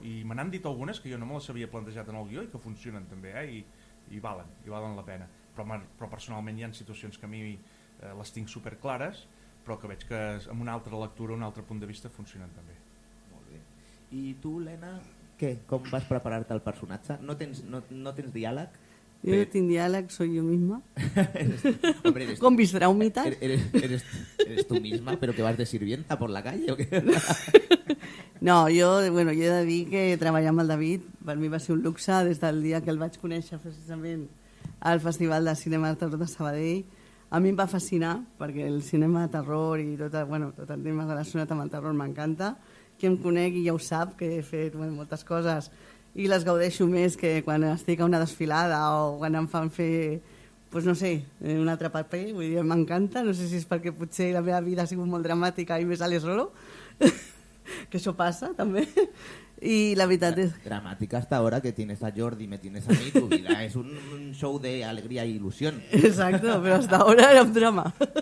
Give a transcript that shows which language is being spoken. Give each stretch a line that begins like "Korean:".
Catalan: I me n'han dit algunes que jo no me les havia plantejat en el guió i que funcionen també, i valen la pena. Però personalment hi ha situacions que a mi les tinc superclares, però que veig que amb una altra lectura, un altre punt de vista funcionen també. Molt bé. I tu, Lena, què? Com vas preparar-te el personatge? No tens diàleg?
Spanish: Yo no tengo diálogo, soy yo misma. Hombre, con mis traumitas. Eres tú misma, pero que vas de sirvienta por la calle o qué?
Catalan: No, jo he de dir que treballar amb el David per mi va ser un luxe des del dia que el vaig conèixer precisament al Festival de Cinema de Terror de Sabadell. A mi em va fascinar perquè el cinema de terror i tot el tema relacionat amb el terror m'encanta. Qui em conec i ja ho sap, que he fet moltes coses i les gaudeixo més que quan estic a una desfilada o quan em fan fer, no sé, un altre paper. Vull dir, m'encanta, no sé si és perquè potser la meva vida ha sigut molt dramàtica i
Spanish: me sale solo,
Catalan: que això passa també.
Spanish: Y la verdad es... Dramática hasta ahora que tienes a Jordi, me tienes a mí, tu vida es un show de alegría e ilusión. Exacto, pero hasta ahora era un drama.